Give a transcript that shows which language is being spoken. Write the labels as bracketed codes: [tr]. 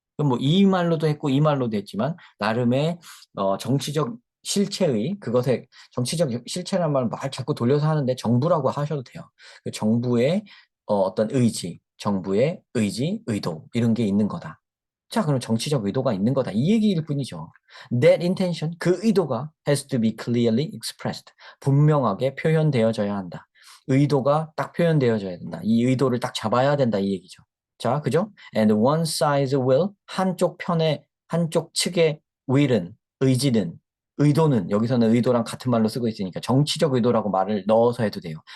[ko] 그럼 뭐 이 말로도 했고 이 말로도 했지만 나름의 정치적 실체의 그것의 정치적 실체란 말 자꾸 돌려서 하는데 정부라고 하셔도 돼요. 그 정부의 어떤 의지, 정부의 의지, 의도 이런 게 있는 거다. 자, 그럼 정치적 의도가 있는 거다. 이 얘기일 뿐이죠. [en] That intention, [ko] 그 의도가 [en] has to be clearly expressed. [ko] 분명하게 표현되어져야 한다. 의도가 딱 표현되어져야 된다. 이 의도를 딱 잡아야 된다. 이 얘기죠. 자, 그죠? [en] And one side's will, [ko] 한쪽 측의 will은, 의지는, 의도는, 여기서는 의도랑 같은 말로 쓰고 있으니까 정치적 의도라고 말을 넣어서 해도 돼요.